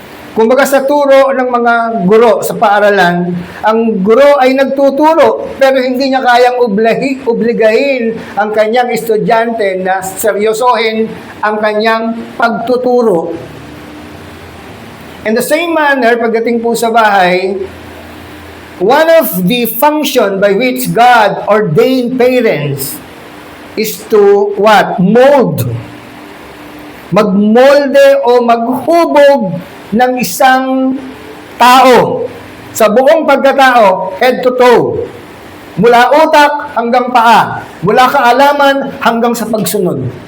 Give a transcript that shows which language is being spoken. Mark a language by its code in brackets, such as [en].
[tl] Kumbaga sa turo ng mga guro sa paaralan, ang guro ay nagtuturo pero hindi niya kayang obligahin ang kanyang estudyante na seryosohin ang kanyang pagtuturo. [en] In the same manner, [tl] pagdating po sa bahay, [en] one of the function by which God ordained parents is to what? Mold. [tl] Magmolde o maghubog ng isang tao sa buong pagkatao, [en] head to toe. [tl] Mula utak hanggang paa. Mula kaalaman hanggang sa pagsunod.